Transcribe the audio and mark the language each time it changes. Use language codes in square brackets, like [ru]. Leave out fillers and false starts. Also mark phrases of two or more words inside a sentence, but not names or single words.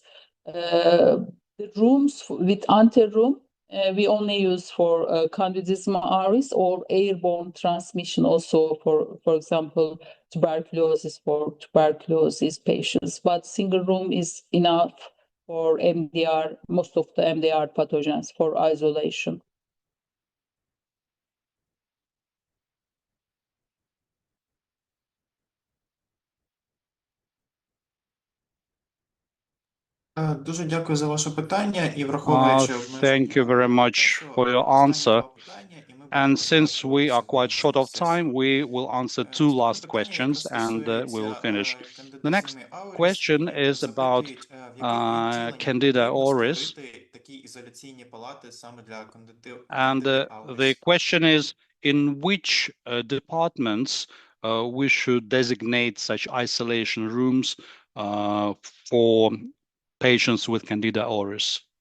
[en] The rooms with anteroom, we only use for Candidezima auris or airborne transmission, also for example, tuberculosis for tuberculosis patients. But single room is enough for MDR, most of the MDR pathogens for isolation. [uk] Дуже дякую за ваше питання і враховуючи [en] Thank you very much for your answer. And since we are quite short of time, we will answer two last questions and we will finish. The next question is about Candida auris. And the question is, in which departments we should designate such isolation rooms for patients with Candida auris?